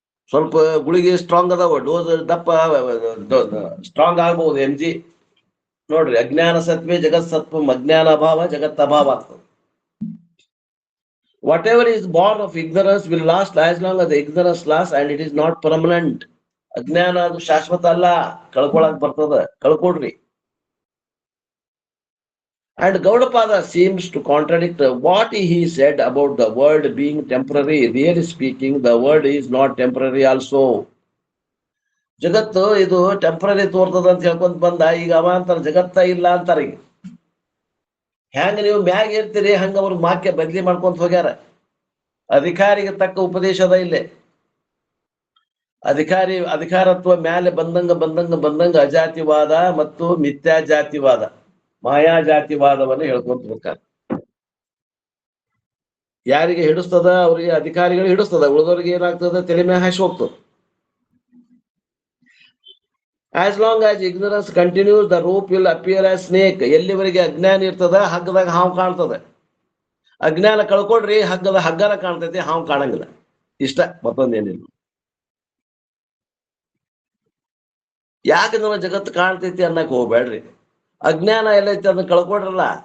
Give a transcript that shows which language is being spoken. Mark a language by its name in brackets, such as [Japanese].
[Kannada] ಸ್ವಲ್ಪ ಗುಳಿಗೆ ಸ್ಟ್ರಾಂಗ್ ಅದಾವ, ಡೋಸ್ ದಪ್ಪ ಸ್ಟ್ರಾಂಗ್ ಆಗ್ಬಹುದು. [Sanskrit] MG ನೋಡ್ರಿ, ಅಜ್ಞಾನ ಸತ್ವೇ ಜಗತ್ ಸತ್ವಂ ಅಜ್ಞಾನ ಅಭಾವ ಜಗತ್ ಅಭಾವ ಆಗ್ತದೆ. [English] Whatever is born of ignorance will last as long as the ignorance lasts, and it is not permanent. [Kannada] ಅಜ್ಞಾನ ಅದು ಶಾಶ್ವತ ಅಲ್ಲ, ಕಳ್ಕೊಳಕ್ ಬರ್ತದ, ಕಳ್ಕೊಡ್ರಿ. [English] And Gaudapada seems to contradict what he said about the world being temporary. Really speaking, the world is not temporary also. [Kannada] ಜಗತ್ತು ಇದು temporary ತೋರ್ತದ ಅಂತ ಹೇಳ್ಕೊಂತ ಬಂದ, ಈಗ ಅವ ಅಂತಾರ ಜಗತ್ತ ಇಲ್ಲ ಅಂತಾರ. ಈಗ ಹೆಂಗ ನೀವು ಮ್ಯಾಗ ಇರ್ತೀರಿ ಹಂಗ ಅವ್ರ ವಾಕ್ಯ ಬದಲಿ ಮಾಡ್ಕೊಂತ ಹೋಗ್ಯಾರ. ಅಧಿಕಾರಿಗೆ ತಕ್ಕ ಉಪದೇಶದ ಇಲ್ಲೇ. ಅಧಿಕಾರತ್ವ ಮ್ಯಾಲೆ ಬಂದಂಗ ಅಜಾತಿವಾದ ಮತ್ತು ಮಿಥ್ಯಾ ಜಾತಿವಾದ, ಮಾಯಾ ಜಾತಿವಾದವನ್ನು ಹೇಳ್ಕೊಂತ ಹೋಗ್ತಾರೆ. ಯಾರಿಗೆ ಹಿಡಿಸ್ತದ ಅವ್ರಿಗೆ ಅಧಿಕಾರಿಗಳು ಹಿಡಿಸ್ತದ, ಉಳಿದವ್ರಿಗೆ ಏನಾಗ್ತದ ತಲೆ ಮೇಲೆ ಹಾಸಿ ಹೋಗ್ತದ. [English] As long as ignorance continues, the rope will appear as snake. [Kannada] ಎಲ್ಲಿವರೆಗೆ ಅಜ್ಞಾನ ಇರ್ತದ ಹಗ್ಗದಾಗ ಹಾವು ಕಾಣ್ತದೆ. ಅಜ್ಞಾನ ಕಳ್ಕೊಡ್ರಿ, ಹಗ್ಗನ ಕಾಣ್ತೈತಿ, ಹಾವು ಕಾಣಂಗಿಲ್ಲ. ಇಷ್ಟ, ಮತ್ತೊಂದೇನಿಲ್ಲ. ಯಾಕೆ ನಮ್ಮ ಜಗತ್ತು ಕಾಣ್ತೈತಿ ಅನ್ನಕ್ ಹೋಗ್ಬೇಡ್ರಿ. ಅಜ್ಞಾನ ಎಲ್ಲೈತಿ ಅದನ್ನ ಕಳ್ಕೊಡ್ರಲ್ಲ.